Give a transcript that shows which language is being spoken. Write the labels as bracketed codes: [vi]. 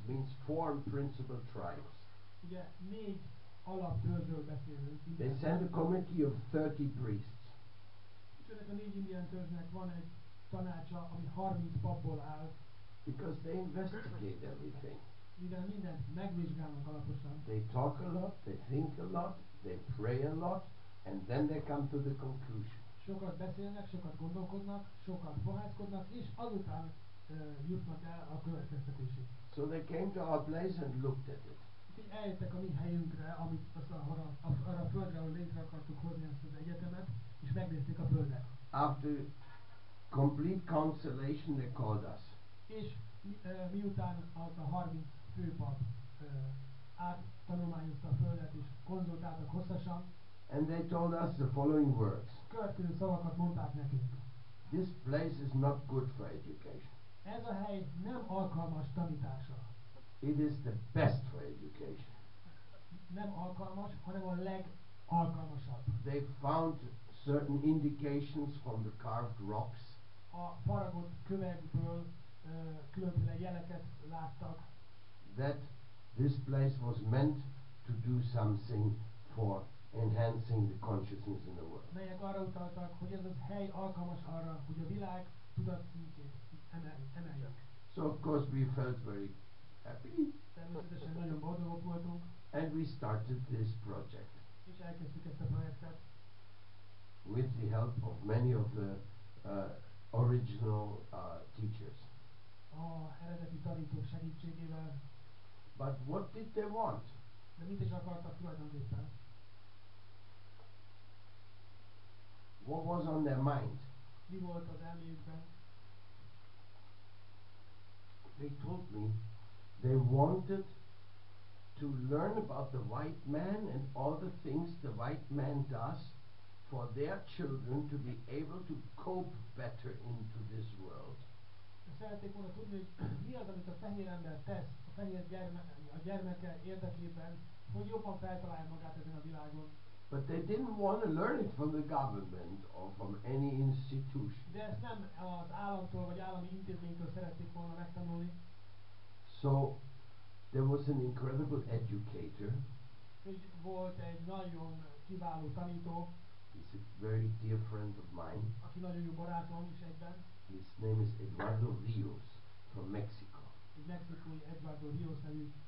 [en] that means 4 principal tribes, [hu] ugye 4 alaptörzsről beszélünk. [en] they sent a committee of 30 priests. [hu] És ennek a 4 indián törzsnek van egy tanácsa, ami 30 papból áll, [en] Because they investigate everything. [hu] mivel mindent megvizsgálnak alaposan. [en] They talk a lot, they think a lot, they pray a lot, and then they come to the conclusion. [hu] Sokat beszélnek, sokat gondolkodnak, sokat fohászkodnak, és azután jutnak el a következtetésig. [en] So they came to our place and looked at it. [hu] Úgyhogy eljöttek a mi helyünkre, amit arra a földre, ahol létre akartuk hozni ezt az egyetemet, és megnézték a földet. [en] After complete consolation, they called us. [hu] És miután az a 30 főpap áttanulmányozta a földet, és konzultáltak hosszasan, [en] And they told us the following words. [hu] következő szavakat mondták nekünk. [en] This place is not good for education. [hu] Ez a hely nem alkalmas tanításra. [en] It is the best for education. [hu] Nem alkalmas, hanem a legalkalmasabb. [en] They found certain indications from the carved rocks [hu] A faragott kövekből különféle jeleket láttak, [en] that this place was meant to do something for enhancing the consciousness in the world. [hu] melyek arra utaltak, hogy ez az hely alkalmas arra, hogy a világ tudatszintjét emeljük. [en] So of course we felt very happy, [hu] Természetesen nagyon boldogok voltunk, [en] and we started this project [hu] és elkezdtük ezt a projektet. [en] with the help of many of the original teachers. [hu] A eredeti tanítók segítségével. [en] But what did they want? [hu] De mit is akartak tulajdonképpen? [en] What was on their mind? [hu] Mi volt az elméjükben? [en] They told me they wanted to learn about the white man and all the things the white man does for their children to be able to cope better into this world. [hu] Szerették volna tudni, hogy mi az, amit a fehér ember tesz a fehér a gyermeke érdekében, hogy jobban feltalálja magát ezen a világon. [en] But they didn't want to learn it from the government or from any institution. [hu] De ezt nem az államtól vagy állami intézménytől szerették volna megtanulni. [en] So there was an incredible educator. [hu] Hogy volt egy nagyon kiváló tanító, [en] He's a very dear friend of mine. [hu] aki nagyon jó barátom is egyben. [en] His name is Eduardo Rios from Mexico. [hu] Egy mexikói Eduardo Rios nevű.